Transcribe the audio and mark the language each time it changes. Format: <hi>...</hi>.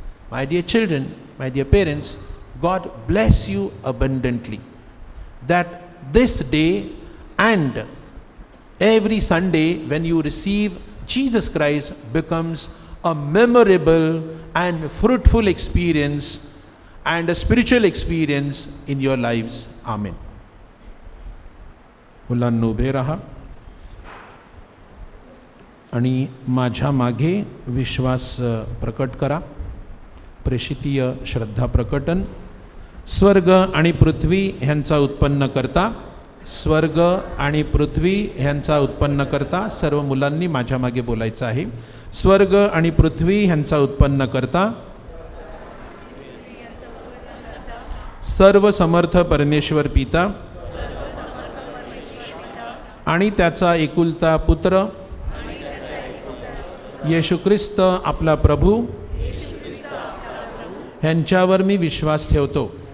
<en>My dear children, my dear parents, God bless you abundantly, that this day and every Sunday when you receive Jesus Christ becomes a memorable and fruitful experience and a spiritual experience in your lives. Amen.</en> <mr>मुलांनो उभे राहा आणि माझ्या मागे विश्वास प्रकट करा. प्रेषितीय श्रद्धा प्रकटन. स्वर्ग आणि पृथ्वी ह्यांचा उत्पन्न करता, स्वर्ग आणि पृथ्वी ह्यांचा उत्पन्न करता. सर्व मुलांनी माझ्या मागे बोलायचं आहे. स्वर्ग आणि पृथ्वी ह्यांचा उत्पन्न करता, सर्व समर्थ परमेश्वर पिता आणि त्याचा एकुलता पुत्र येशू ख्रिस्त आपला प्रभू ह्यांच्यावर मी विश्वास ठेवतो.</mr>